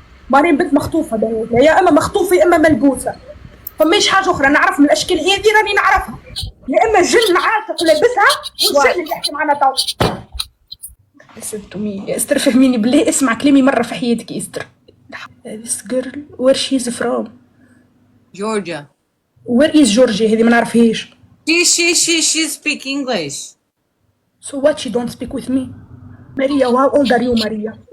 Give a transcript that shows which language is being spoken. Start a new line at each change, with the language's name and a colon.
Arabic: ماريا بنت مخطوفة ده، يا اما مخطوفة يا اما ملبوسة. فماش حاجة أخرى نعرف من الأشكال هذي راني نعرفها، يا إما جن عاشق لابسها والجن اللي يحكي معنا تو. يا استر فهميني بالله، اسمع كلامي مرة في حياتك يا استر.
English: This girl where she's from. Georgia. Where is Georgia؟
Arabic: هذه ما نعرفهاش.
English: She speak English. So what, she don't speak with me? Maria, how old are you, Maria?